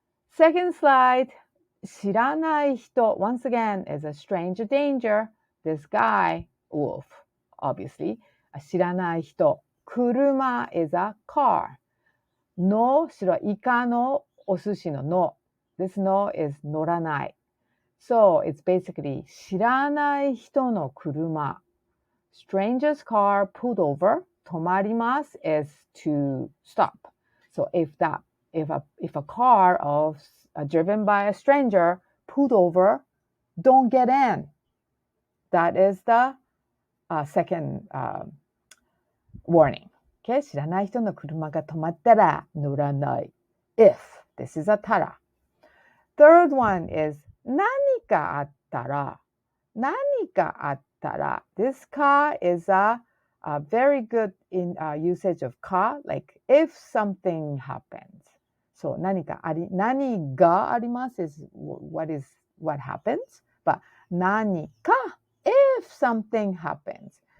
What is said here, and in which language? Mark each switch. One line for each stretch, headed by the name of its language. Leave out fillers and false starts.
English: Second slide, 知らない人, once again, is a stranger danger. This guy, wolf, obviously. 知らない人.車 is a car.
Japanese: の、イカのお寿司のの.
English: This no is 乗らない. So it's basically
Japanese: 知らない人の車.
English: Stranger's car pulled over. 止まります is to stop. So if a car driven by a stranger pulled over, don't get in. That is the second warning. Okay?
Japanese: 知らない人の車が止まったら乗らない。
English: If. This is a tara. Third one is
Japanese: 何かあったら。何かあったら。
English: This car is a very good in usage of ka, like if something happens. So
Japanese: 何があります
English: is what happens, but 何か if something happens.